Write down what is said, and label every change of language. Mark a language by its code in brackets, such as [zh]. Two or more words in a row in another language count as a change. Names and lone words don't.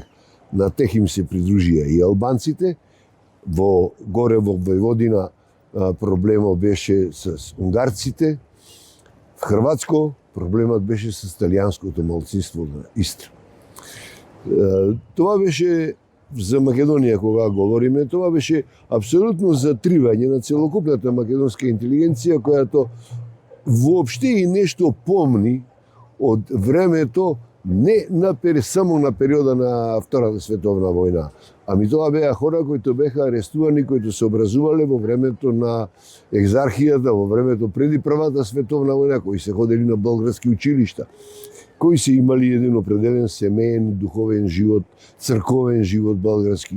[bg] На тех им се придружия и албанците. Горе в Войводина проблема беше с унгарците. В Хърватско проблемът беше с италианското малцинство на Истра. [mk] Това беше за Македонија кога говориме, тоа беше апсолутно затривање на целокупната македонска интелигенција, којато воопште и нешто помни од времето не само на периода на Втората световна војна, ами тоа беа хора кои беа арестувани, кои се образувале во времето на екзархијата, во времето преди Првата световна војна, кои се ходели на болградски училишта, кои се имали еден определен семеен, духовен живот, црковен живот болградски.